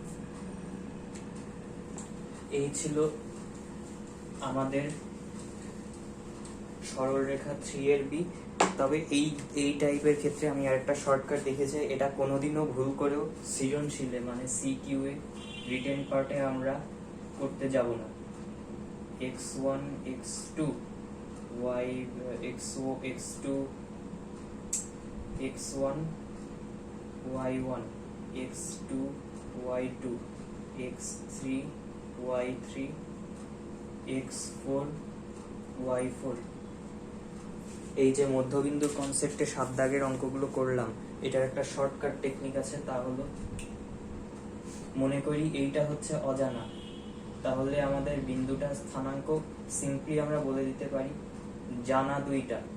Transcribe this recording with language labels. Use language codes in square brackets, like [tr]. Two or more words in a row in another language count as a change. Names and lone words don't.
[bn] এই ছিল আমাদের সরলরেখা 3 এর বি। তবে এই টাইপের ক্ষেত্রে আমি আরেকটা শর্টকাট দেখেছি, এটা কোনোদিনও ভুল করেও সৃজনশীলে মানে সিকিউ এ [en] written part [bn] আমরা করতে যাব না। [en] x1 x2 y x2 x1 y1 x2 y2 x3 y3 x4 y4। [bn] এই যে মধ্যবিন্দুর কনসেপ্টে 7 দাগের অঙ্কগুলো করলাম, এটার একটা [en] shortcut technique [bn] আছে, তা হলো মনে করি এইটা হচ্ছে অজানা, তাহলে আমাদের বিন্দুটার স্থানাঙ্ক সিম্পলি আমরা বলে দিতে পারি জানা দুইটা,